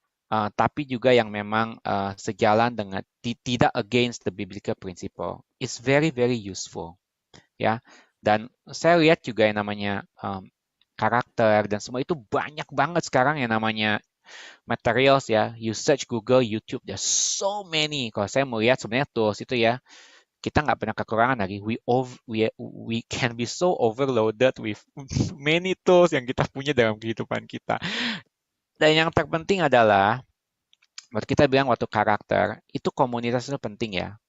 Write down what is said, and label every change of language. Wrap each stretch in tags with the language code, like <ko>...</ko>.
<id>Tapi juga yang memang sejalan dengan tidak</id> <en>against the biblical principle. It's very very useful,</en> <id>ya. Dan saya lihat juga yang namanya karakter dan semua itu banyak banget sekarang yang namanya materials ya.</id> <en>You search Google, YouTube, there's so many.</en> <id>Kalau saya melihat sebenarnya tools itu ya, kita nggak pernah kekurangan lagi.</id> <en>We can be so overloaded with many tools</en> <id>yang kita punya dalam kehidupan kita. Dan yang terpenting adalah, waktu kita bilang waktu karakter, itu komunitas itu penting ya.</id>